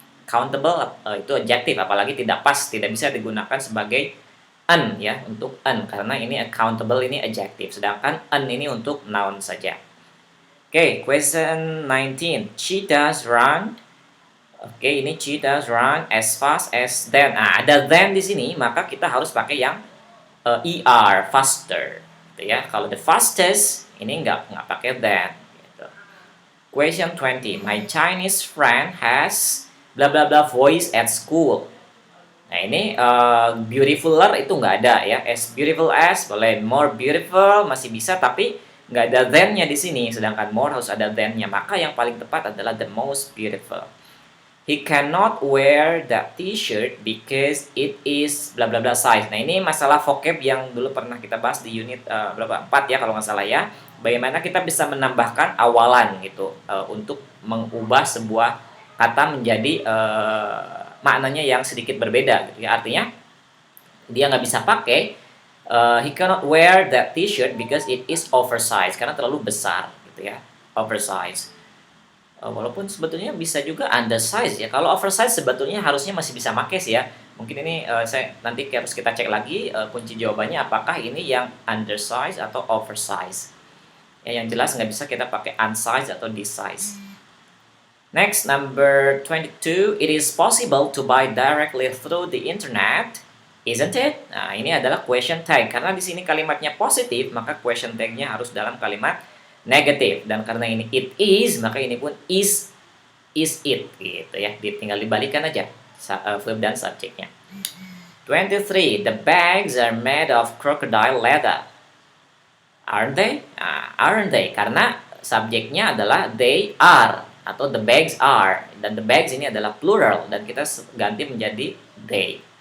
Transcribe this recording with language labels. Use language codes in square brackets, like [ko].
[id] Countable itu adjective, apalagi tidak bisa digunakan sebagai an ya, untuk an karena ini accountable ini adjective, sedangkan an ini untuk noun saja. [en] Okay, question 19. She does run. [id] Oke, ini [en] she does run as fast as then. [id] Ada then di sini, maka kita harus pakai yang er, faster, gitu ya. Kalau the fastest ini nggak pakai then. Gitu. Question 20. [en] My Chinese friend has bla bla bla voice at school. [id] Nah ini beautifuler itu nggak ada ya. As beautiful as boleh, more beautiful masih bisa, tapi nggak ada then-nya di sini. Sedangkan more harus ada then-nya. Maka yang paling tepat adalah the most beautiful. [en] He cannot wear that t-shirt because it is bla bla bla size. [id] Nah, ini masalah vocab yang dulu pernah kita bahas di unit berapa? 4 ya kalau nggak salah ya. Bagaimana kita bisa menambahkan awalan gitu untuk mengubah sebuah kata menjadi maknanya yang sedikit berbeda gitu ya. Artinya dia nggak bisa pakai [en] he cannot wear that t-shirt because it is oversized [id] karena terlalu besar gitu ya. Oversized. Walaupun sebetulnya bisa juga undersize ya. Kalau oversize sebetulnya harusnya masih bisa make sih ya. Mungkin ini saya nanti harus kita cek lagi kunci jawabannya apakah ini yang undersize atau oversize. Ya, yang jelas nggak bisa kita pakai unsize atau desize. [en] Next, number 22, it is possible to buy directly through the internet, isn't it? [id] Nah, ini adalah question tag. Karena di sini kalimatnya positif, maka question tag-nya harus dalam kalimat negatif, dan karena ini it is maka ini pun is it gitu ya, tinggal dibalikan aja verb dan subjeknya. [en] 23 the bags are made of crocodile leather, aren't they? [id] Aren't they karena subjeknya adalah they are atau the bags are, dan the bags ini adalah plural dan kita ganti menjadi they.